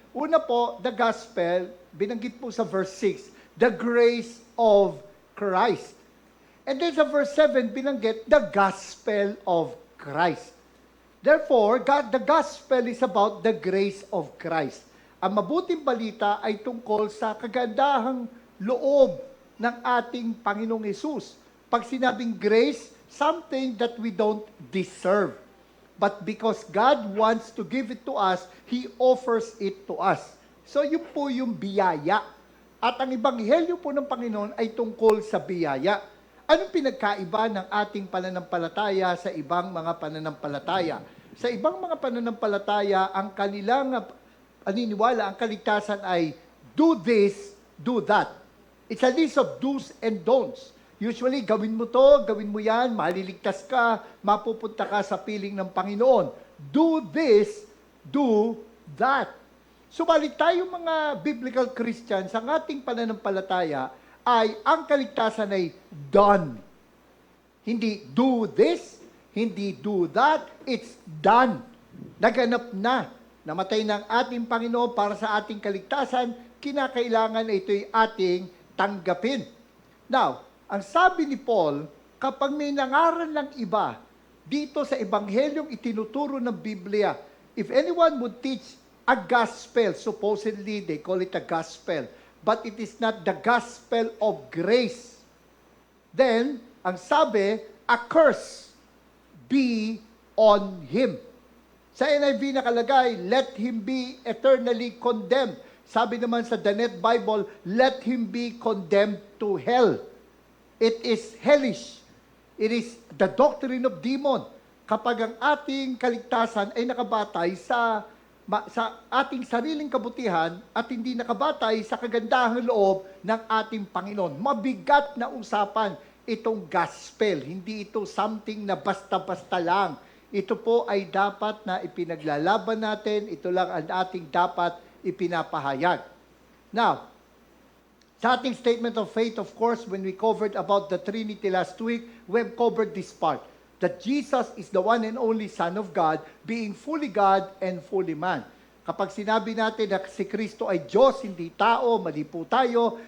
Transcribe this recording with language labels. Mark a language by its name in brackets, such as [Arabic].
[Filipino] Una po, [English] the gospel, [Filipino] binanggit po sa [English] verse 6, the grace of Christ. And then sa verse 7, [Filipino] binanggit [English] the gospel of Christ. Therefore, the gospel is about the grace of Christ. [Filipino] Ang mabuting balita ay tungkol sa kagandahang loob ng ating Panginoong Hesus. Pag sinabing [English] grace, something that we don't deserve. But because God wants to give it to us, He offers it to us. [Filipino] So yun po yung biyaya At ang ebanghelyo po ng Panginoon ay tungkol sa biyaya. Anong pinagkaiba ng ating pananampalataya sa ibang mga pananampalataya? Sa ibang mga pananampalataya, ang kanilang paniniwala, ang kaligtasan ay [English] do this, do that. It's a list of do's and don'ts. [Filipino] Usually, gawin mo to, gawin mo yan, maliligtas ka, mapupunta ka sa piling ng Panginoon. [English] Do this, do that. [Filipino] Subalit tayo mga biblical Christians, ang ating pananampalataya ay ang kaligtasan ay done. [English] Hindi do this, hindi do that, it's done. [Filipino] Naganap na. Namatay ng ating Panginoon para sa ating kaligtasan, kinakailangan na ito'y ating tanggapin. [English] Now, [Filipino] ang sabi ni Paul, kapag may nangaral ng iba dito sa ebanghelyong itinuturo ng Biblia, [English] if anyone would teach a gospel, supposedly they call it a gospel, but it is not the gospel of grace, then, ang sabi, a curse be on him. [Filipino] Sa NIV nakalagay, [English] let him be eternally condemned. [Filipino] Sabi naman sa [English] The Net Bible, let him be condemned to hell. It is hellish. It is the doctrine of demon. [Filipino] Kapag ang ating kaligtasan ay nakabatay sa ating sariling kabutihan at hindi nakabatay sa kagandahang loob ng ating Panginoon. Mabigat na usapan itong gospel. Hindi ito something na basta-basta lang. Ito po ay dapat na ipinaglalaban natin. Ito lang ang ating dapat ipinapahayag. [English] Now, [Filipino] sa ating [English] statement of faith, of course, when we covered about the Trinity last week, we have covered this part, that Jesus is the one and only Son of God, being fully God and fully man. [Filipino] Kapag sinabi natin na si Kristo ay Diyos, hindi tao, mali po tayo.